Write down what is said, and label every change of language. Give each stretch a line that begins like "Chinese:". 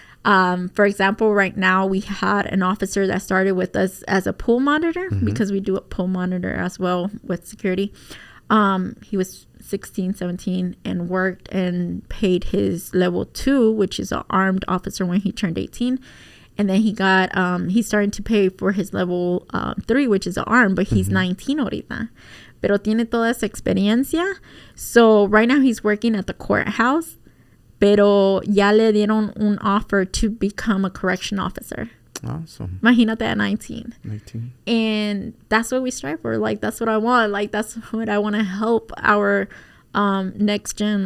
English: For example, right now we had an officer that started with us as a pool monitor because we do a pool monitor as well with security. He was 16, 17 and worked and paid his level 2, which is an armed officer when he turned 18. And then he got, he's starting to pay for his level 3, which is an armed, but he's 19
Spanish: ahorita. Pero tiene toda esa experiencia.
English: So right now he's working at the courthouse,
Spanish: pero ya le dieron un
English: offer to become a correction officer. Awesome.
Spanish: Imagínate
English: at 19. 19. And that's what we strive for. Like, that's what I want. Like, that's what I want to help our next gen.